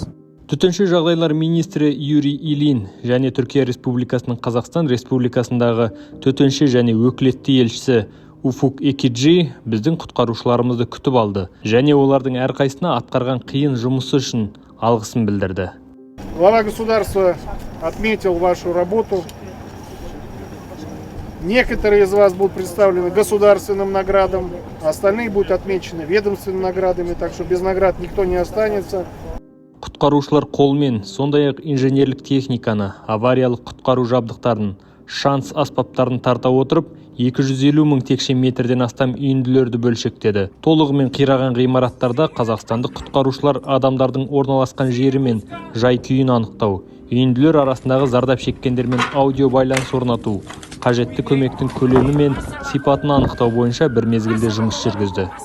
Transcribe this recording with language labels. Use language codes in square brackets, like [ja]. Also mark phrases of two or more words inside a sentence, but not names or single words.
[kk] Төтенше жағдайлар министрі Юрий Ильин және Түркия Республикасының Қазақстан Республикасындағы төтенше және өкілетті елшісі Уфук Экиджи біздің құтқарушыларымызды күтіп алды және олардың әрқайсына атқарған қиын жұмысы үшін алғысын білдірді. [ru] Глава государства отметил вашу работу. Некоторые из вас будут представлены государственным наградам, остальные будут отмечены ведомственными наградами, так что без наград никто не останется. [kk] Құтқарушылар қолмен, сондай-ақ инженерлік техниканы, авариялық құтқару жабдықтарын, шанс аспаптарын тарта отырып, 250 мың текше метрден астам үйінділерді бөлшектеді. Толығымен қираған ғимараттарда қазақстандық құтқарушылар адамдардың орналасқан жері мен жай-күйін анықтау, үйінділер арасындағы зардап шеккендермен аудио байланыс орнату, қажетті көмектің көлемі мен сипатын анықтау бойынша бір мезгілде жұмыс жүргізді.